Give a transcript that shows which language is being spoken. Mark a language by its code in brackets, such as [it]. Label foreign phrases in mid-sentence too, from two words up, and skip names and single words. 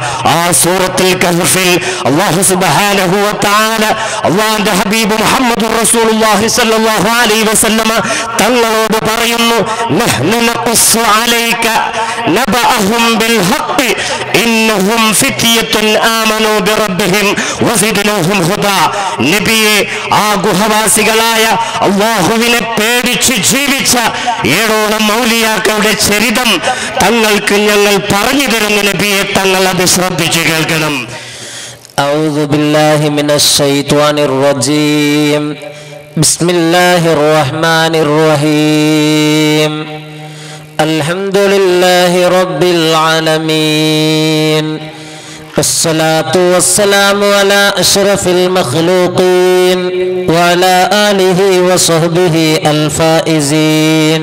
[ar] ആ സൂറത്തുൽ കഹ്ഫിൽ الله سبحانه وتعالى [ml] അല്ലാഹുവിന്റെ ഹബീബ് [ar] محمد رسول الله صلى الله عليه وسلم [ml] തങ്ങളോട് പറയുന്നു, [ar] نحن نقص عليك نبأهم بالحق إنهم فتية آمنوا بربهم وزدناهم هدى. [ml] നബിയെ, ആ ഗുഹവാസികളായ അല്ലാഹുവിനെ പേടിച്ച് ജീവിച്ച 7ഓളം ഔലിയാക്കളുടെ ചരിതം തങ്ങൾക്ക് ഞങ്ങൾ പറഞ്ഞു തരുന്ന നബിയെ, തങ്ങൾ അത് ശ്രദ്ധിച്ചു കേൾക്കണം. [ar] أعوذ بالله من الشيطان الرجيم. بسم الله الرحمن الرحيم. الحمد لله رب العالمين، والصلاة والسلام على أشرف المخلوقين وعلى آله وصحبه الفائزين.